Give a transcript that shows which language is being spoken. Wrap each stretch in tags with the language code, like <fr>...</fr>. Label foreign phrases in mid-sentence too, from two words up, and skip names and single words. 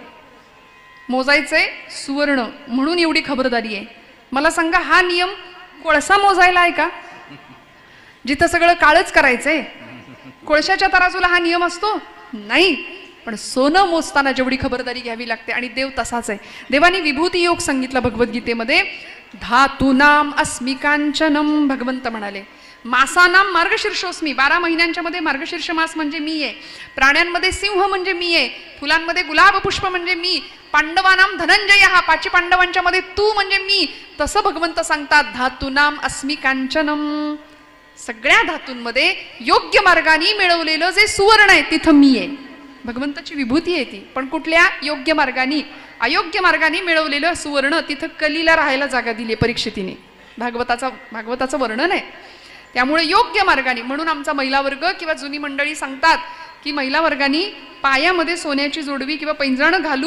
<mr>मोजायचंय सुवर्ण, म्हणून एवढी खबरदारी आहे. मला सांगा, हा नियम कोळसा मोजायला आहे का? जिथं सगळं काळच करायचंय, कोळशाच्या तराजूला हा नियम असतो? नाही. पण सोनं मोजताना जेवढी खबरदारी घ्यावी लागते, आणि देव तसाच आहे. देवानी विभूती योग सांगितला भगवद्गीतेमध्ये.</mr> <sa>धातूनाम अस्मि कांचनम,</sa> <mr>भगवंत म्हणाले.</mr> <sa>मासानाम मार्गशीर्षोस्मी,</sa> <mr>12 महिन्यांच्या मध्ये मार्गशीर्ष मास म्हणजे मी आहे. प्राण्यांमध्ये सिंह म्हणजे मी आहे. फुलांमध्ये गुलाब पुष्प म्हणजे मी.</mr> <sa>पांडवानाम धनंजय,</sa> <mr>हा 5 पांडवांच्या मध्ये तू म्हणजे मी. तसं भगवंत सांगतात</mr> <sa>धातूनाम अस्मि कांचनम.</sa> <mr>सगळ्या धातूंमध्ये योग्य मार्गाने मिळवलेलं जे सुवर्ण आहे तिथं मी आहे. भगवंताची विभूती आहे ती. पण कुठल्या योग्य मार्गाने, अयोग्य मार्गाने मिळवलेलं सुवर्ण तिथं कलीला राहायला जागा दिली परीक्षितीने. भागवताचं वर्णन आहे. त्यामुळे योग्य मार्गाने, म्हणून आमचा महिला वर्ग किंवा जुनी मंडळी सांगतात की महिला वर्गाने पायामध्ये सोन्याची जोडवी किंवा पैंजण घालू.</mr>